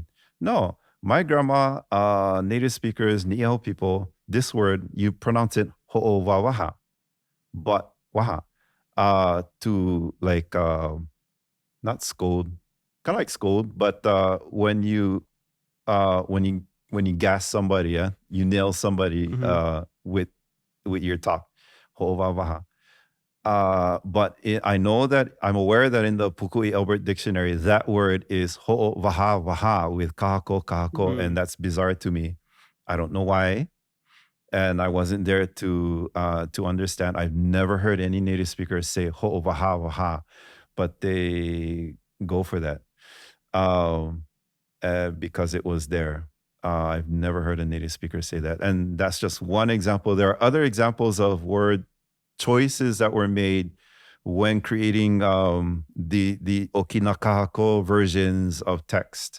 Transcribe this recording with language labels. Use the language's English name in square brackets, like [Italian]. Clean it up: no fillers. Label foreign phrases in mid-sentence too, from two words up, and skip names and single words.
[English] No, my grandma, native speakers, Niihau people, this word, you pronounce it [Hawaiian] ho'o wawaha, [English] but waha, to like, not scold, kind of like scold, but when you gas somebody, yeah, you nail somebody with your talk, [Hawaiian] ho'o wawaha. [English] But I'm aware that in the Pukui Albert Dictionary, that word is [Hawaiian] ho'o waha waha [English] with kahako, and that's bizarre to me. I don't know why. And I wasn't there to understand. I've never heard any native speakers say [Hawaiian] ho'o waha waha, [English] but they go for that because it was there. I've never heard a native speaker say that. And that's just one example. There are other examples of word choices that were made when creating the Okinakahako versions of text.